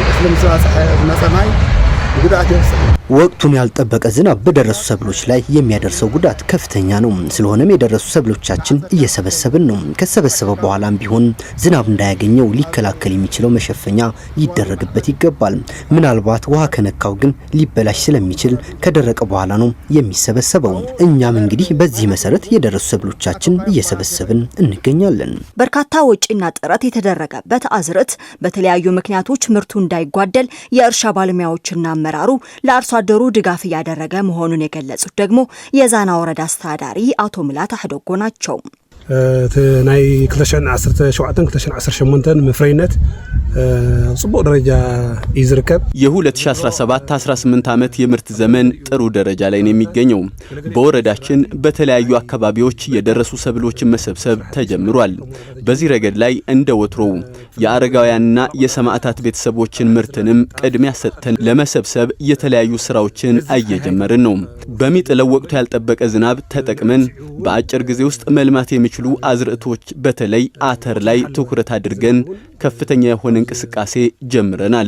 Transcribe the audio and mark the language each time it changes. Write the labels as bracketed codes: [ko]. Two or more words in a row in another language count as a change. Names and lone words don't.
[am] ወቅቱን ያልጠበቀ ዝናብ በደረሱ ሰብሎች ላይ የሚያደርሰው ጉዳት ከፍተኛ ነው። ስለሆነም የደረሱ ሰብሎቻችን እየሰበሰብን ነው። ከሰበሰበ በኋላም ቢሆን ዝናብ እንዳያገኘው ሊከላከል የሚችለው መሸፈኛ ሊደረግበት ይገባል። ምናልባት ውሃ ከነካው ግን ሊበላሽ ስለሚችል ከደረቀ በኋላ ነው የሚሰበሰበው። እኛም እንግዲህ በዚህ መሰረት የደረሱ ሰብሎቻችን እየሰበሰብን እንገኛለን። በርካታ ወጪና ጥረት የተደረገበት አዝርዕት በተለያዩ ምክንያቶች ምርቱ እንዳይጓደል የእርሻ ባለሙያዎችና አመራሩ ለአርሶ አደሩ ድጋፍ ያደረገ መሆኑን የገለጹት ደግሞ የዛና ወረዳ አስተዳዳሪ አቶ ሙላት አህደጎ ናቸው። [ti] ናይ 2017-2018 ምፍረይነት ጽቡቅ ደረጃ ይዝርከብ። [am] የ2017-18 ዓመት የምርት ዘመን ጥሩ ደረጃ ላይ ነው የሚገኘው። በወረዳችን በተለያዩ አካባቢዎች የደረሱ ሰብሎችን መሰብሰብ ተጀምሯል። በዚህ ረገድ ላይ እንደ ወትሮው የአረጋውያንና የሰማዕታት ቤተሰቦችን ምርትንም ቅድሚያ ሰጥተን ለመሰብሰብ የተለያዩ ስራዎችን እየጀመርን ነው። በሚጥለው ወቅቱ ያልጠበቀ ዝናብ ተጠቅመን በአጭር ጊዜ ውስጥ መልማት የሚችሉ አዝርዕቶች በተለይ አተር ላይ ትኩረት አድርገን ከፍተኛ የሆነ እንቅስቃሴ ጀምረናል።